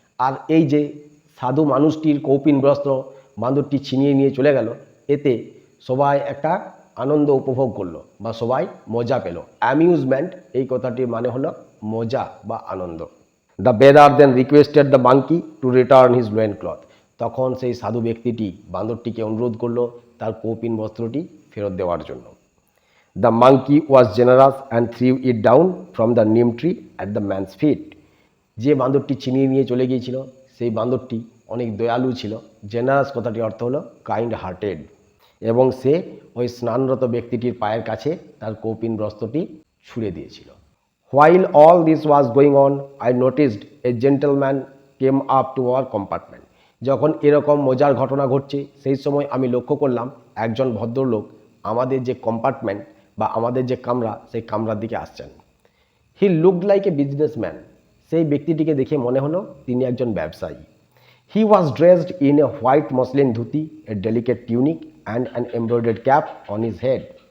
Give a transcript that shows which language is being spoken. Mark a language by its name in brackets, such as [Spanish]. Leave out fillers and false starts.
[Bangla] আর এই যে সাধু মানুষটির কৌপিন বস্ত্র বাঁদরটি ছিনিয়ে নিয়ে চলে গেল, এতে সবাই একটা আনন্দ উপভোগ করলো বা সবাই মজা পেল। অ্যামিউজমেন্ট এই কথাটির মানে হলো মজা বা আনন্দ। [English] The bather then requested the monkey to return his loincloth. [Bangla] তখন সেই সাধু ব্যক্তিটি বাঁদরটিকে অনুরোধ করলো তার কৌপিন বস্ত্রটি ফেরত দেওয়ার জন্য। [English] The monkey was generous and threw it down from the neem tree at the man's feet. [Bangla] যে বাঁদরটি ছিনিয়ে নিয়ে চলে গিয়েছিল সেই বাঁদরটি অনেক দয়ালু ছিল। জেনারাস কথাটির অর্থ হলো [English] kind hearted, [Bangla] এবং সে ওই স্নানরত ব্যক্তিটির পায়ের কাছে তার কৌপিন বস্ত্রটি ছুঁড়ে দিয়েছিল। [English] While all this was going on, I noticed a gentleman came up to our compartment. [Bangla] যখন এরকম মজার ঘটনা ঘটছে সেই সময় আমি লক্ষ্য করলাম একজন ভদ্রলোক আমাদের যে কম্পার্টমেন্ট বা আমাদের যে কামরা সেই কামরার দিকে আসছেন। [English] He looked like a businessman. [Bangla] সেই ব্যক্তিটিকে দেখে মনে হলো তিনি একজন ব্যবসায়ী। [English] He was dressed in a white muslin dhoti, a delicate tunic and an embroidered cap on his head.